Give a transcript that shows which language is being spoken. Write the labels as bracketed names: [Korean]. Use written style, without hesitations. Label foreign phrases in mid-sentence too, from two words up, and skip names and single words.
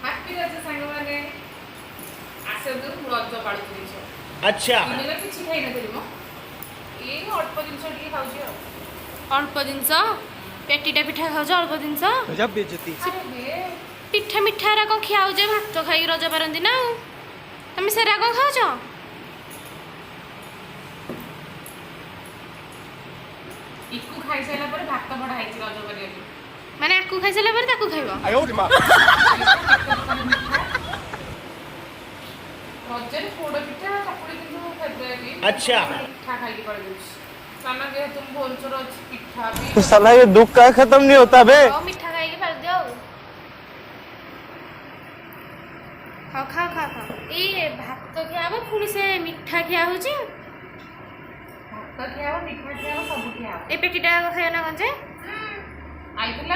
[Odia] আছে ସାଙ୍ଗମାନେ ଆସନ୍ତୁ ମୁଁ ରଜ ପାଳୁଛି ଜିନିଷ। [Hindi] अच्छा [Odia] ଦିନରେ କିଛି ଖାଇନଥିଲି ମ ଏଇ ଅଳ୍ପ ଜିନିଷ ଟିକେ ଖାଉଛି ଆଉ। ଅଳ୍ପ ଜିନିଷ ପେଟିଟା ପିଠା ଖାଉଛ ଅଳ୍ପ ଜିନିଷ [Hindi] गजब बेइज्जती [Odia] ଆରେ ହେ ପିଠା ମିଠା ଏରା କ'ଣ ଖିଆ ହଉଛି ଭାତ ଖାଇକି ରଜ ପାରନ୍ତି ନା ଆଉ ତମେ ସେରା କ'ଣ ଖାଉଛ ଇକୁ ଖାଇସାରିଲା ପରେ ଭାତ ବଢ଼ା ହେଇଛି ରଜ କରିବାକୁ। ମାନେ ଆକୁ ଖାଇସାରିଲା ପରେ ତାକୁ ଖାଇବ ରଜରେ ପୋଡ଼ ପିଠା ଚକୁଳି କିନ୍ତୁ ଫେବରାଇଟ୍। [Hindi] अच्छा। [Odia] ପିଠା ଖାଇକି ପଳେଇଯାଉଛି କାରଣ ଯେହେତୁ ମୁଁ ଭୁବନେଶ୍ୱର ଅଛି ପିଠା ବି [Hindi] साला ये दुख का खत्म नहीं होता बे [Odia] ହଉ ମିଠା ଖାଇକି ପାରିଦିଅ ଆଉ ହଉ ଖାଅ ଖାଅ ଖାଅ ଏଇ ଭାତ ଖିଆ ହବ ପୁଣି ସେ ମିଠା ଖିଆ ହଉଛି ଭାତ ଖିଆ ହବ ମିଠା ଖିଆ ହବ ସବୁ ଖିଆ ହବ। ଏ ପେଟିଟା ଖାଇବ ନା କ'ଣ ଯେ ଆଇଥିଲା